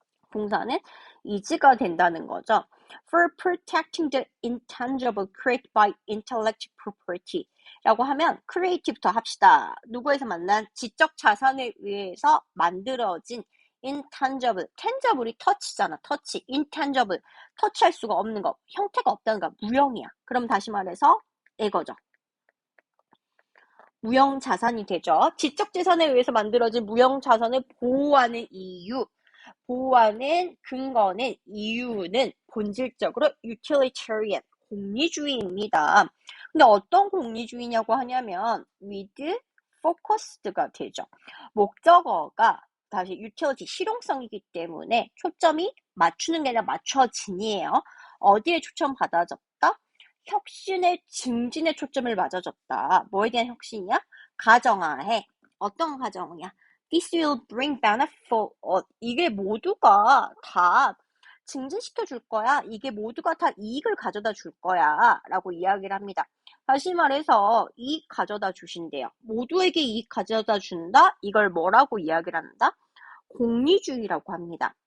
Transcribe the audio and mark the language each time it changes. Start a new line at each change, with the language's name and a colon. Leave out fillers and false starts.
Korean: 동사는 is가 된다는 거죠.
English: For protecting the intangible created by intellectual property
Korean: 라고 하면
English: creative부터 합시다.
Korean: 누구에서 만난 지적 자산에 의해서 만들어진 intangible, tangible이 touch잖아. touch, intangible, 터치할 수가 없는 거, 형태가 없다는 거, 무형이야. 그럼 다시 말해서 이거죠. 무형 자산이 되죠. 지적 재산에 의해서 만들어진 무형 자산을 보호하는 이유, 보호하는 근거는 이유는 본질적으로 utilitarian, 공리주의입니다. 근데 어떤 공리주의냐고 하냐면 with focused가 되죠. 목적어가 다시 utility, 실용성이기 때문에 초점이 맞추는 게 아니라 맞춰진이에요. 어디에 초점 받아졌다? 혁신의 증진에 초점을 맞아줬다. 뭐에 대한 혁신이야? 가정하에. 어떤 가정이야?
English: This will bring benefit for all.
Korean: 이게 모두가 다 증진시켜 줄 거야. 이게 모두가 다 이익을 가져다 줄 거야. 라고 이야기를 합니다. 다시 말해서 이익 가져다 주신대요. 모두에게 이익 가져다 준다? 이걸 뭐라고 이야기를 한다? 공리주의라고 합니다.